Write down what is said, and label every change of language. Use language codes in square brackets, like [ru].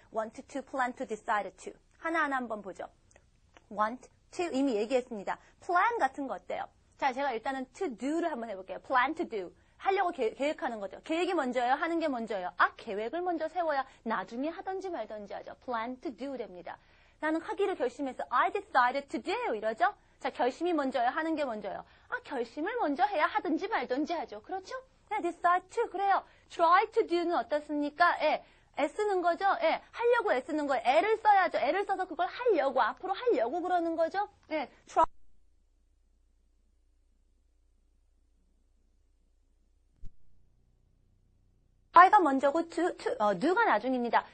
[en] want to, plan to, decide to. [ko] 하나하나 한번 보죠. want to 이미 얘기했습니다. plan 같은 거 어때요? 자, 제가 일단은 to do를 한번 해볼게요. [en] plan to do. [ko] 하려고 계획하는 거죠. 계획이 먼저예요? 하는 게 먼저예요? 계획을 먼저 세워야 나중에 하든지 말든지 하죠. [en] plan to do [ko] 됩니다. 나는 하기로 결심했어. [en] I decided to do [ko] 이러죠? 자, 결심이 먼저예요? 하는 게 먼저예요? 결심을 먼저 해야 하든지 말든지 하죠. 그렇죠? 네, decide to 그래요. [en] try to do는 [ko] 어떻습니까? 애쓰는 거죠? 하려고 애쓰는 거예요. 애를 써야죠. 애를 써서 그걸 하려고, 앞으로 하려고 그러는 거죠? [en] try. [ko] try가 먼저고 do가 나중입니다.